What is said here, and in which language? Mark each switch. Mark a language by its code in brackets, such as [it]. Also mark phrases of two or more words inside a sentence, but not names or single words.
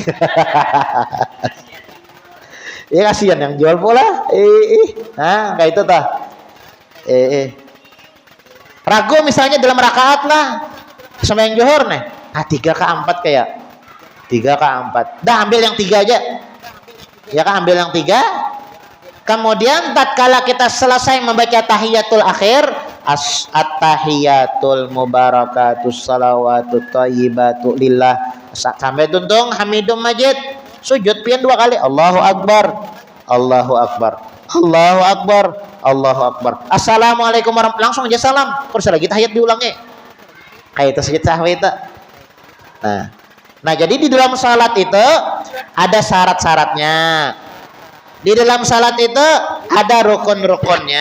[id] Ya kasihan yang jual pula. Nah, kayak itu tah. Ragu misalnya dalam rakaat lah. Sembahyang zuhur nih. 3 kah 4 kayak. 3 kah 4. Dah ambil yang 3 aja. Ya kan ambil yang 3. Kemudian tatkala kita selesai membaca tahiyatul akhir, [ar] التحيات المباركات الصلوات الطيبات لله, [id] sampai tuntung [ar] حميد مجيد, [id] sujud pian 2 kali, [ar] الله أكبر، الله أكبر، الله أكبر، الله أكبر, السلام عليكم ورحمة الله, [id] langsung aja salam, terus lagi tahiyat diulangi kayak itu sujud sahwi itu. Nah jadi di dalam salat itu ada syarat-syaratnya. Di dalam salat itu ada rukun-rukunnya.